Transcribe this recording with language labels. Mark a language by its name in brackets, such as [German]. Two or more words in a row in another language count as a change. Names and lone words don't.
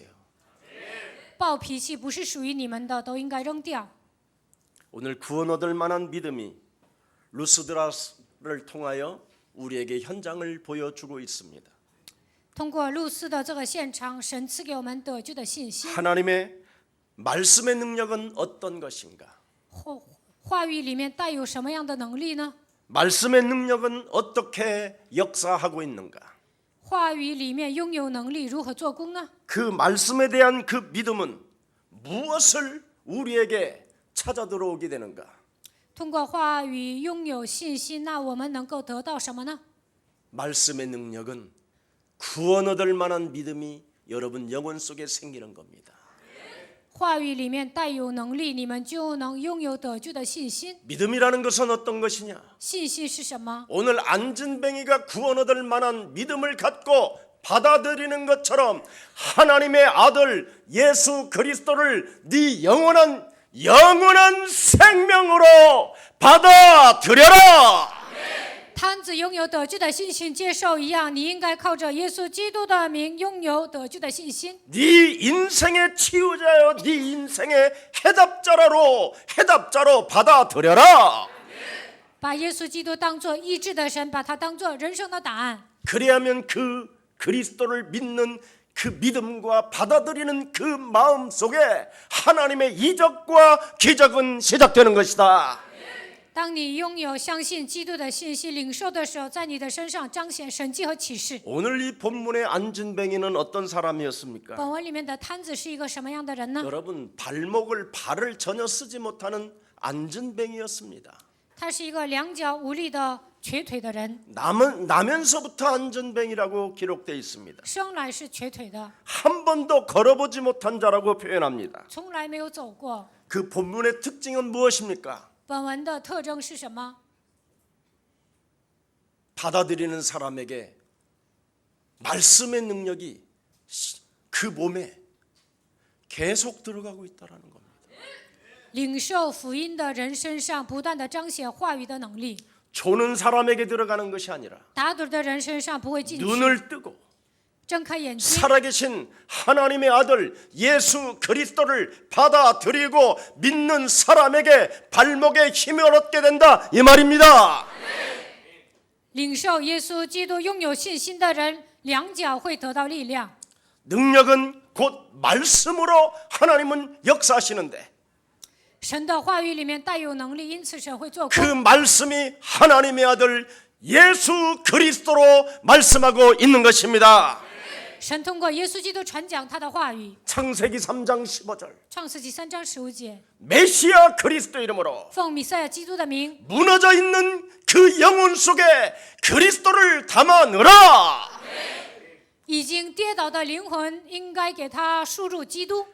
[Chinese] 暴脾气不是属于你们的，都应该扔掉。 [Korean] 오늘 구원 얻을 만한 믿음이 루스드라를 통하여 우리에게 현장을 보여주고 있습니다. [Chinese] 通过路斯的这个现场，神赐给我们得救的信心。 [Korean] 하나님의 말씀의 능력은 어떤 것인가? [Chinese] 话语里面带有什么样的能力呢？ [Korean] 말씀의 능력은 어떻게 역사하고 있는가? [Chinese] 话语里面拥有能力，如何做工呢？ [Korean] 그 말씀에 대한 그 믿음은 무엇을 우리에게 찾아 들어오게 되는가? [Chinese] 通过话语拥有信心，那我们能够得到什么呢？ [Korean] 말씀의 능력은 구원 얻을 만한 믿음이 여러분 영혼 속에 생기는 겁니다. [Chinese] 话语里面带有能力，你们就能拥有得救的信心。 [Korean] 믿음이라는 것은 어떤 것이냐? [Chinese] 信心是什么？ [Korean] 오늘 안진뱅이가 구원 얻을 만한 믿음을 갖고 받아들이는 것처럼 하나님의 아들 예수 그리스도를 네 영원한 생명으로 받아들여라. [Chinese] 摊子拥有得救的信心接受一样，你应该靠着耶稣基督的名拥有得救的信心。 [Korean] 네 인생의 치유자여, 네 인생의 해답자로 받아들여라. [Chinese] 把耶稣基督当作医治的神，把他当作人生的答案。 [Korean] 그래야면 그 그리스도를 믿는 그 믿음과 받아들이는 그 마음 속에 하나님의 이적과 기적은 시작되는 것이다. [Chinese] 当你拥有相信基督的信息、领受的时候，在你的身上彰显神迹和启示。 [Korean] 오늘 이 본문의 안진뱅이는 어떤 사람이었습니까? [Chinese] 本文里面的摊子是一个什么样的人呢？ [Korean] 여러분, 발을 전혀 쓰지 못하는 안진뱅이였습니다. [Chinese] 他是一个两脚无力的瘸腿的人， [Korean] 나면서부터 안진뱅이라고 기록되어 있습니다. [Chinese] 生来是瘸腿的， [Korean] 한 번도 걸어보지 못한 자라고 표현합니다. [Chinese] 从来没有走过。 [Korean] 그 본문의 특징은 무엇입니까? [Chinese] 本文的特征是什么？ [Korean] 받아들이는 사람에게 말씀의 능력이 그 몸에 계속 들어가고 있다는 겁니다. [Chinese] 领受福音的人身上不断的彰显话语的能力， [Korean] 조는 사람에게 들어가는 것이 아니라 [Chinese] 打盹的人身上不会进去。 [Korean] 눈을 뜨고 [Chinese] 睁开眼睛， [Korean] 살아계신 하나님의 아들 예수 그리스도를 받아들이고 믿는 사람에게 발목에 힘을 얻게 된다, 이 말입니다. [Chinese] 领受耶稣基督拥有信心的人，两脚会得到力量。 [Korean] 능력은 곧 말씀으로 하나님은 역사하시는데 [Chinese] 神的话语里面带有能力，因此神会做 [Korean] 그 [Chinese] 工。 [Korean] 말씀이 하나님의 아들 예수 그리스도로 말씀하고 있는 것입니다. [Chinese] 神通过耶稣基督传讲他的话语。 [Korean] 창세기 3장 15절 [Chinese] 创世纪3章15节， [Korean] 메시아 그리스도 이름으로 [Chinese] 奉弥赛亚基督的名， [Korean] 무너져 있는 그 영혼 속에 그리스도를 담아 넣으라. [Chinese] 已经跌倒的灵魂应该给他输入基督。